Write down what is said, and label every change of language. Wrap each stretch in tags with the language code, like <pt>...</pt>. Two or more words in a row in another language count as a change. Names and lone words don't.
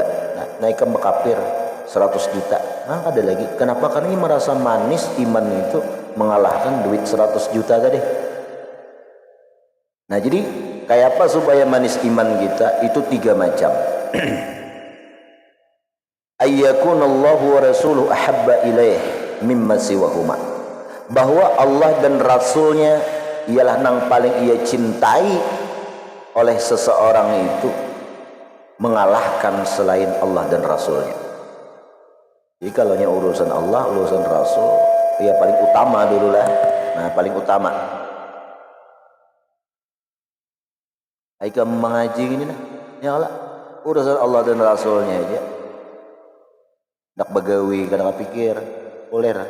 <bjn>Nah, naik ke kafir 100 juta. Nah, ada lagi. Kenapa? Karena ini merasa manis iman itu mengalahkan duit 100 juta tadi. Nah, jadi kayak apa supaya manis iman kita? Itu 3 macam.</bjn> <ar>أن يكون الله ورسوله أحب إليه مما سواهما.</ar> <bjn>Bahwa Allah dan Rasulnya ialah nang paling ia cintai oleh seseorang itu mengalahkan selain Allah dan Rasulnya. Jadi kalau urusan Allah, urusan Rasul, ya paling utama dulu lah. Nah, paling utama. Aika mengaji ini nah,</bjn> <ar>يا الله,</ar> <bjn>urusan Allah dan Rasulnya aja. Nak begawi, kadang pikir, boleh lah.</bjn>